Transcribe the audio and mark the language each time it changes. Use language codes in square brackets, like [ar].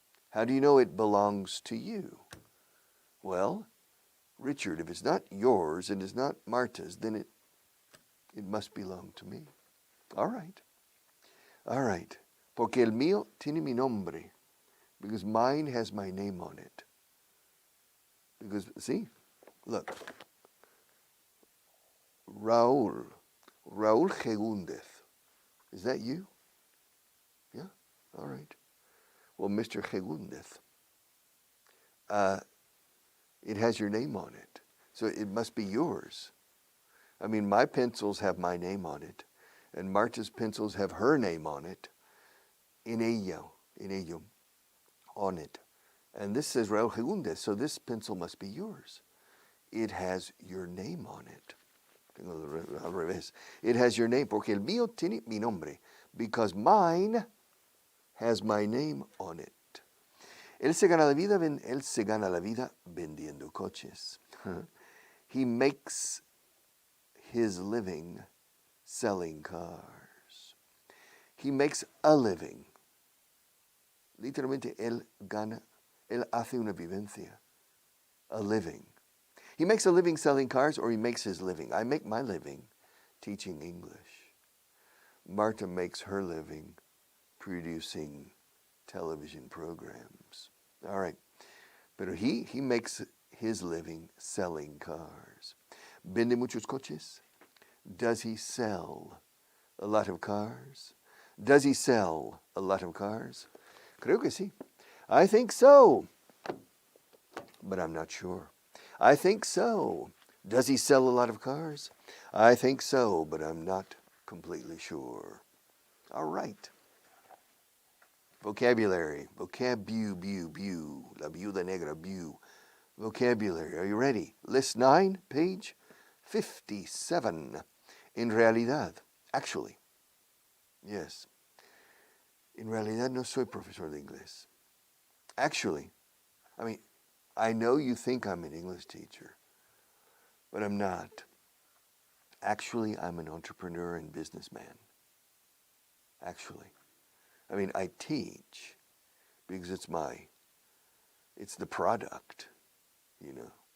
[en] How do you know it belongs to you? Well, Richard, if it's not yours and it's not Marta's, then it must belong to me. All right. All right. [es] Porque el mío tiene mi nombre. [en] Because mine has my name on it. Because, see, look. Raúl Gegúndez. Is that you? Yeah? All right. Well, Mr. Gegúndez, it has your name on it. So it must be yours. I mean, my pencils have my name on it, and Marta's pencils have her name on it. [es] En ello, [en] on it. And this says Raúl Gegúndez, so this pencil must be yours. It has your name on it. [es] Al revés. [en] It has your name, [es] porque el mío tiene mi nombre, [en] because mine has my name on it. [es] Él se gana la vida vendiendo coches. [en] He makes his living selling cars. He makes a living. [es] Literalmente, él hace una vivencia, [en] a living. He makes a living selling cars, or he makes his living. I make my living teaching English. Marta makes her living producing television programs. All right. Pero he makes his living selling cars. [es] ¿Vende muchos coches? [en] Does he sell a lot of cars? Does he sell a lot of cars? [es] Creo que sí. [en] I think so, but I'm not sure. I think so. Does he sell a lot of cars? I think so, but I'm not completely sure. All right. Vocabulary. [es] La viuda negra, [en] Vocabulary. Are you ready? List 9, page 57. [es] En realidad. [en] Actually. Yes. [es] En realidad no soy profesor de inglés. [en] Actually. I mean, I know you think I'm an English teacher, but I'm not. Actually, I'm an entrepreneur and businessman. Actually. I mean, I teach because it's the product, you know.